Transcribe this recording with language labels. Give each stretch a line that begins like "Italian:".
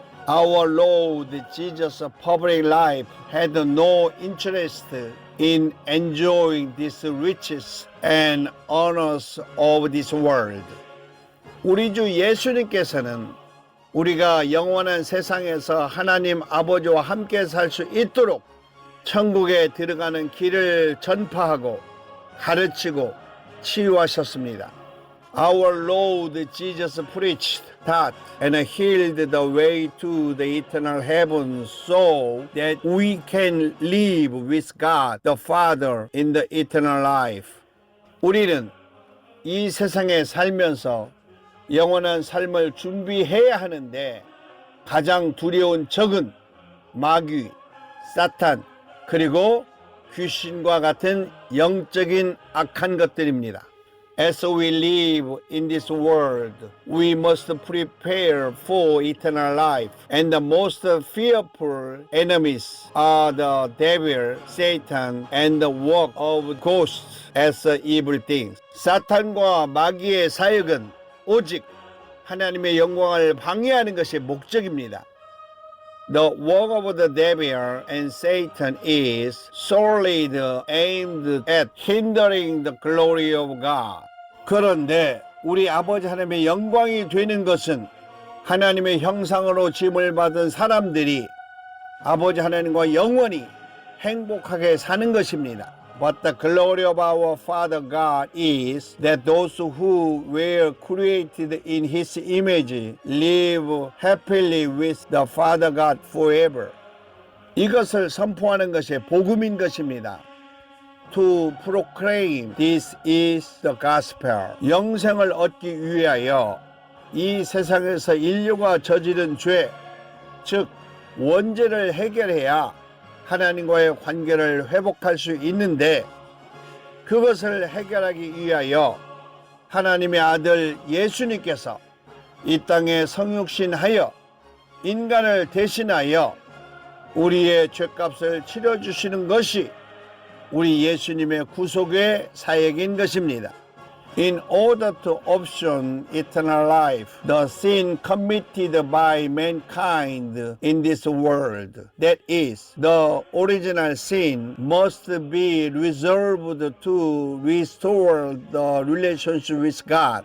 English: Our Lord Jesus' public life had no interest in enjoying these riches and honors of this world.
Korean: 우리 주 예수님께서는 우리가 영원한 세상에서 하나님 아버지와 함께 살 수 있도록 천국에 들어가는 길을 전파하고 가르치고 치유하셨습니다.
English: Our Lord Jesus preached, taught, and healed the way to the eternal heaven so that we can live with God the Father in the eternal life.
Korean: 우리는 이 세상에 살면서 영원한 삶을 준비해야 하는데 가장 두려운 적은 마귀, 사탄, 그리고 귀신과 같은 영적인 악한 것들입니다.
English: As we live in this world, we must prepare for eternal life. And the most fearful enemies are the devil, Satan, and the work of ghosts as evil things.
Korean: 사탄과 마귀의 사역은 오직 하나님의 영광을 방해하는 것이 목적입니다.
English: The work of the devil and Satan is solely aimed at hindering the glory of God.
Korean: 그런데 우리 아버지 하나님의 영광이 되는 것은 하나님의 형상으로 지음을 받은 사람들이 아버지 하나님과 영원히 행복하게 사는 것입니다.
English: But the glory of our Father God is that those who were created in His image live happily with the Father God forever.
Korean: 이것을 선포하는 것이 복음인 것입니다.
English: To proclaim this is the gospel.
Korean: 영생을 얻기 위하여 이 세상에서 인류가 저지른 죄, 즉 원죄를 해결해야 하나님과의 관계를 회복할 수 있는데 그것을 해결하기 위하여 하나님의 아들 예수님께서 이 땅에 성육신하여 인간을 대신하여 우리의 죄값을 치러주시는 것이 우리 예수님의 구속의 사역인 것입니다.
English: In order to obtain eternal life, the sin committed by mankind in this world, that is, the original sin, must be resolved to restore the relationship with God.